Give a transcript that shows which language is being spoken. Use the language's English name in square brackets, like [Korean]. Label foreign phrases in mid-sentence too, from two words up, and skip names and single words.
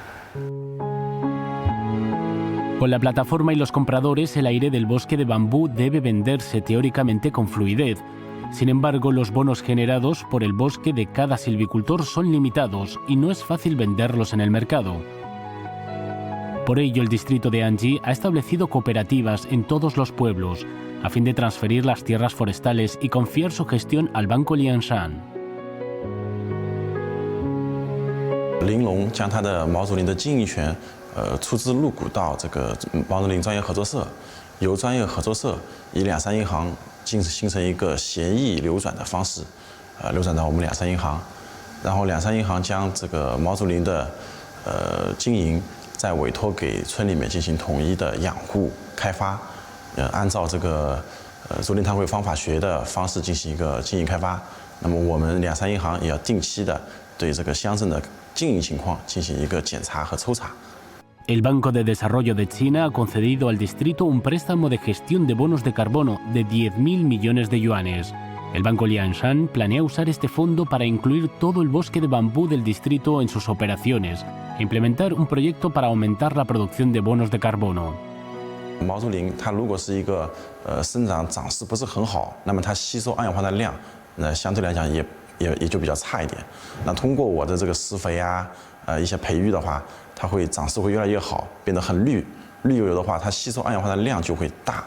[Spanish] Con la plataforma y los compradores, el aire del bosque de bambú debe venderse teóricamente con fluidez. Sin embargo, los bonos generados por el bosque de cada silvicultor son limitados y no es fácil venderlos en el mercado. Por ello, el distrito de Anji ha establecido cooperativas en todos los pueblos, a fin de transferir las tierras forestales y confiar su gestión al Banco Lianshan. [Chinese] 玲珑将它的毛竹林的经营权，出资入股到这个毛竹林专业合作社，由专业合作社以两山银行形成一个协议流转的方式，流转到我们两山银行，然后两山银行将这个毛竹林的经营再委托给村里面进行统一的养护开发，按照这个竹林碳汇方法学的方式进行一个经营开发。那么我们两山银行也要定期的对这个乡镇的经营情况进行一个检查和抽查。 [Spanish] El Banco de Desarrollo de China ha concedido al distrito un préstamo de gestión de bonos de carbono de 10.000 millones de yuanes. El Banco Lianshan planea usar este fondo para incluir todo el bosque de bambú del distrito en sus operaciones e implementar un proyecto para aumentar la producción de bonos de carbono. [Chinese] 毛竹林它如果是一个生长长势不是很好，那么它吸收二氧化碳量，相对来讲也就比较差一点。那通过我的这个施肥啊，一些培育的话，它会长势会越来越好，变得很绿油油的话，它吸收二氧化碳量就会大。